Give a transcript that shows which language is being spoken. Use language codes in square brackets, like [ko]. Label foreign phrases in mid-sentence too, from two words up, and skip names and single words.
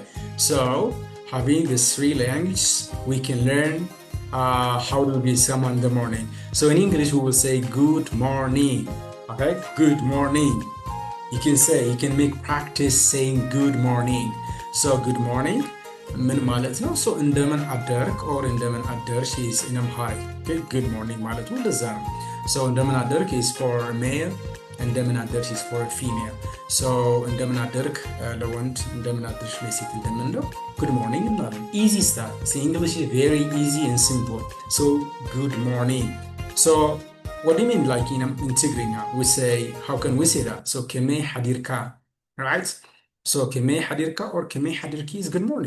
[en] So, having these three languages, we can learn how to greet someone in the morning. So, in English, we will say good morning. Okay. Good morning. You can make practice saying good morning. So good morning [am] ምን ማለት ነው? ሶ እንደምን አደርክ ኦር እንደምን አደርሽ [en] is in Amharic. Okay, good morning [am] ማለት ነው እንደዛ ነው። So እንደምን አደርክ [en] is for male, [am] እንደምን አደርሽ [en] is for female. [am] So እንደምን አደርክ ለወንድ፣ እንደምን አደርሽ ለሴት እንደምንለው [en] good morning [am] እንላለን። [en] Easy stuff. See, English is very easy and simple. So good morning. So what do you mean, like in Tigrigna? We say, how can we say that? So, [ti] ከመይ ሓዲርካ, [en] right? So, [ti] ከመይ ሓዲርካ [en] or [ti] ከመይ ሓዲርኪ [en] is good morning.